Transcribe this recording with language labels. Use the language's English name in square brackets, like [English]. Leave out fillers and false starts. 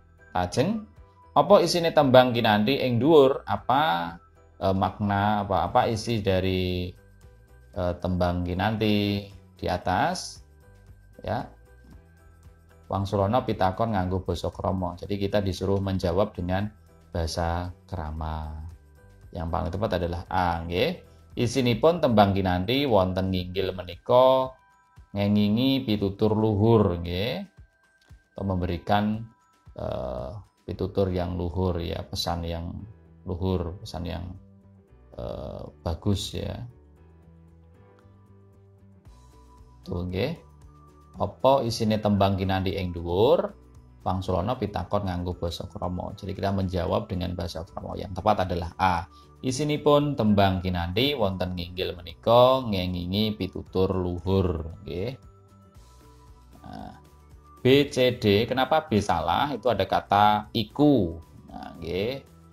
[Javanese] Lajeng apa isine tembang kinanti ing dhuwur? [Indonesian] Apa makna apa isi dari tembang kinanti di atas ya. [Javanese] Wangsulana pitakon nganggo basa krama. [Indonesian] Jadi kita disuruh menjawab dengan bahasa krama. Yang paling tepat adalah A nggih. [Javanese] Isinipun tembang kinanti wonten nginggil menika ngengingi pitutur luhur nggih. [Indonesian] Atau memberikan pitutur yang luhur ya, pesan yang luhur, pesan yang bagus ya. [Javanese] Tuh nggih. Apa isine tembang kinandi ing dhuwur? Wangsulana pitakon nganggo basa krama. [Indonesian] Jadi kita menjawab dengan bahasa krama. Yang tepat adalah A. [Javanese] Isinipun tembang kinandi wonten nginggil menika ngengingi pitutur luhur, nggih. [Indonesian] Nah, B, C, D. Kenapa B salah? Itu ada kata iku. Nah, nggih.